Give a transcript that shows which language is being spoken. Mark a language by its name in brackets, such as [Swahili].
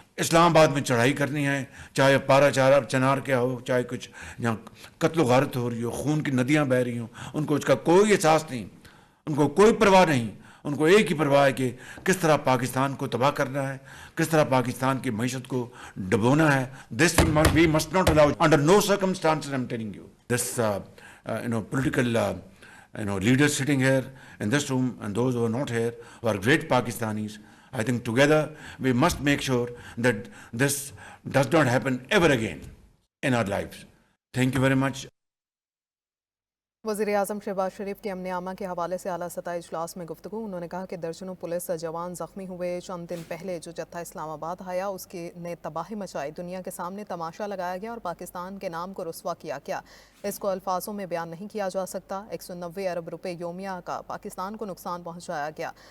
[Urdu] اسلام آباد میں چڑھائی کرنی ہے، چاہے پارا چنار کیا ہو، چاہے کچھ جہاں قتل و غارت ہو رہی ہو، خون کی ندیاں بہہ رہی ہوں، ان کو اس کا کوئی احساس نہیں، ان کو کوئی پرواہ نہیں. ان کو ایک ہی پرواہ ہے کہ کس طرح پاکستان کو تباہ کرنا ہے، کس طرح پاکستان کی معیشت کو ڈبونا ہے. [English] This we must not allow, under no circumstances I'm telling you. This political leaders sitting here in this room and those who are not here, who are great Pakistanis, I think together we must make sure that this does not happen ever again in our lives. Thank you very much. [Urdu] وزیر اعظم شہباز شریف کی امن عامہ کے حوالے سے اعلیٰ سطحی اجلاس میں گفتگو. انہوں نے کہا کہ درجنوں پولیس جوان زخمی ہوئے. چند دن پہلے جو جتھا اسلام آباد آیا اس کی نے تباہی مچائی، دنیا کے سامنے تماشا لگایا گیا اور پاکستان کے نام کو رسوا کیا گیا. اس کو الفاظوں میں بیان نہیں کیا جا سکتا. 190 ارب روپے یومیہ کا پاکستان کو نقصان پہنچایا گیا.